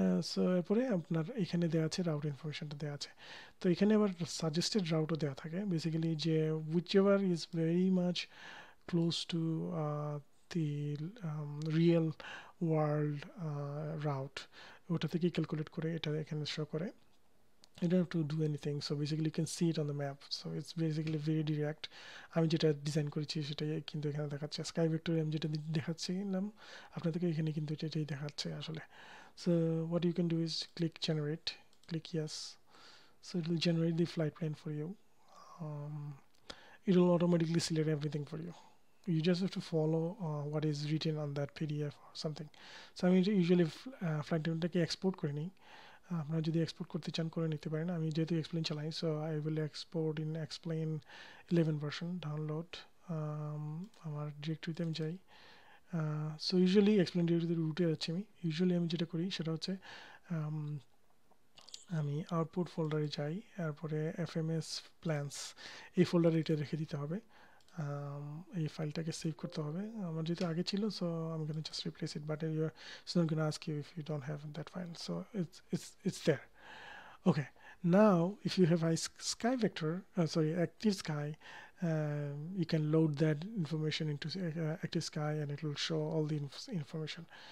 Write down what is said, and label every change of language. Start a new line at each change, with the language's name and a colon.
Bangla: So এরপরে আপনার এখানে দেওয়া আছে রাউট ইনফরমেশনটা দেওয়া আছে। তো এখানে আবার সাজেস্টেড রাউটও দেওয়া থাকে, বেসিক্যালি যে
English: whichever is very much close to the real world route,
Bangla: ওটা থেকেই ক্যালকুলেট করে এটা এখানে শো করে।
English: You don't have to do anything, so basically you can see it on the map, so it's basically very direct.
Bangla: আমি যেটা design করেছি সেটাই কিন্তু এখানে দেখাচ্ছে। স্কাই ভেক্টরে আমি যেটা দেখাচ্ছিলাম আপনাদেরকে, এখানে কিন্তু এটাই দেখাচ্ছে আসলে।
English: So what you can do is click generate, click yes, so it will generate the flight plan for you. um, it will automatically select everything for you. You just have to follow what is written on that PDF or something.
Bangla: So আমি usually flight planটাকে export করে নিই। আপনারা যদি export করতে চান করে নিতে পারেন। আমি যেহেতু এক্সপ্লেন চালাই,
English: So I will export in X Plane 11 version download.
Bangla: আমার ডিরেক্টরিতে আমি যাই। সো ইউজুয়ালি এক্সপ্লেন ডিরেক্টরিতে রুটে যাচ্ছি আমি। ইউজুয়ালি আমি যেটা করি সেটা হচ্ছে আমি আউটপুট ফোল্ডারে যাই, তারপরে FMS প্ল্যান্স এই ফোল্ডারে এটা রেখে দিতে হবে। এই ফাইলটাকে সেভ করতে হবে। আমার যেহেতু আগে ছিল,
English: So আমি gonna just replace it, but it's not gonna ask you if you don't have that file, so it's there. Okay, now if you have a sky vector, sorry, active sky, you can load that information into active sky and it will show all the information.